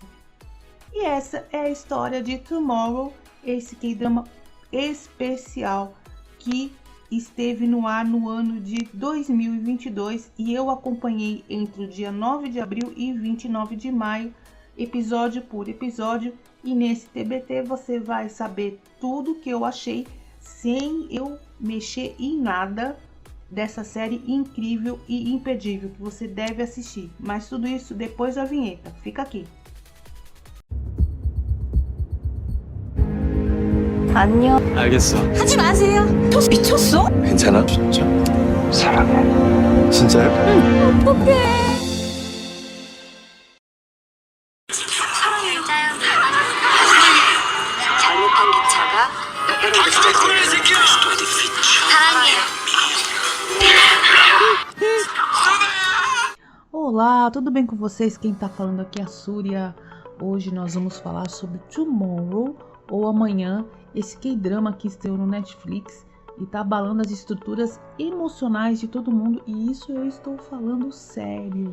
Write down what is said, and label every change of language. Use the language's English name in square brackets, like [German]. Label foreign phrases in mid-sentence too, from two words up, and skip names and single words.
[Portuguese] E essa é a história de Tomorrow, esse K-drama especial que esteve no ar no ano de 2022 e eu acompanhei entre o dia 9 de abril e 29 de maio, episódio por episódio, e nesse TBT você vai saber tudo que eu achei sem eu mexer em nada dessa série incrível e imperdível que você deve assistir. Mas tudo isso depois da vinheta. Fica aqui. [Korean] 안녕. 알겠어. 하지 마세요. 또 미쳤어? 괜찮아? 진짜. 사랑해. 진짜요? 응. 어떡해. 사랑해요. 잘못한 기차가 사랑해요. [Portuguese] Olá, tudo bem com vocês? Quem tá falando aqui é a Súria. Hoje nós vamos falar sobre Tomorrow, ou Amanhã, esse K-drama que estreou no Netflix e tá abalando as estruturas emocionais de todo mundo, e isso eu estou falando sério.